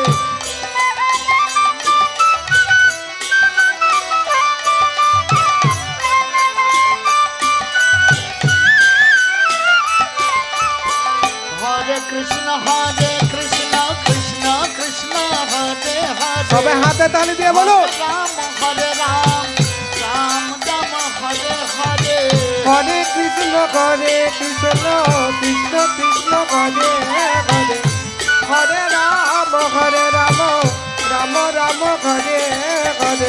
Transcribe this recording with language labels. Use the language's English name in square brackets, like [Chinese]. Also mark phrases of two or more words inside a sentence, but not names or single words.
[Sanskrit] हरे कृष्ण कृष्ण कृष्ण हरे हरे [Bangla] সবাই হাতে তালি দিয়ে বলো [Sanskrit] राम राम राम हरे हरे हरे कृष्ण कृष्ण कृष्ण हरे हरे हरे राम राम राम हरे हरे